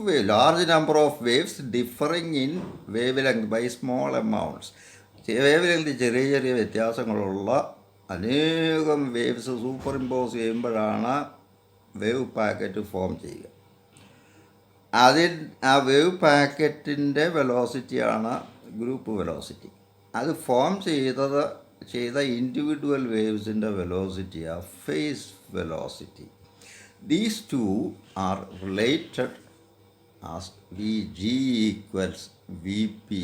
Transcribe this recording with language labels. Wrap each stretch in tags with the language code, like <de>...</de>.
<en>large number of waves differing in wavelength by small amounts.</en> <ml>Wave length ചെറിയ ചെറിയ വ്യത്യാസങ്ങളുള്ള അനേകം waves super impose ചെയ്യുമ്പോഴാണ് wave packet form ചെയ്യുക. ആ വേവ് പാക്കറ്റിൻ്റെ വെലോസിറ്റിയാണ് ഗ്രൂപ്പ് വെലോസിറ്റി. അത് ഫോം ചെയ്ത individual വേവ്സിൻ്റെ വെലോസിറ്റിയാണ് phase velocity.</ml> <en>These two are related as Vg equals Vp.</en>